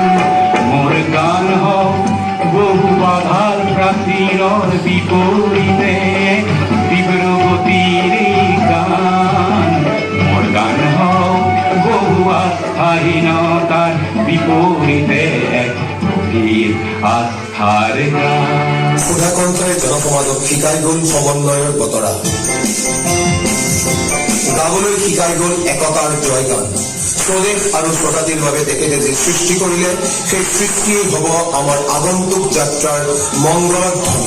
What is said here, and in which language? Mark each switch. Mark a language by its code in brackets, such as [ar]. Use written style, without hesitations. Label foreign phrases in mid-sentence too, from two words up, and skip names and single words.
[as] মোর গান হোক বহু বাধার প্রাচীরর বিপরীতে তীব্র গতির গান। মোর গান হোক বহু আস্থাহীনতার বিপরীতে এক গভীর আস্থার গান। সুধাকণ্ঠই জনসমাজক শিকাই গ'ল সমন্বয়ৰ বতৰা, গাবলৈ শিকাই গ'ল একতাৰ জয়গান। স্বদেশ আৰু স্বজাতিৰ বাবে তেখেতে যি সৃষ্টি কৰিলে, সেই সৃষ্টিয়েই হ'ব আমাৰ আগন্তুক যাত্ৰাৰ মংগলধ্বনি।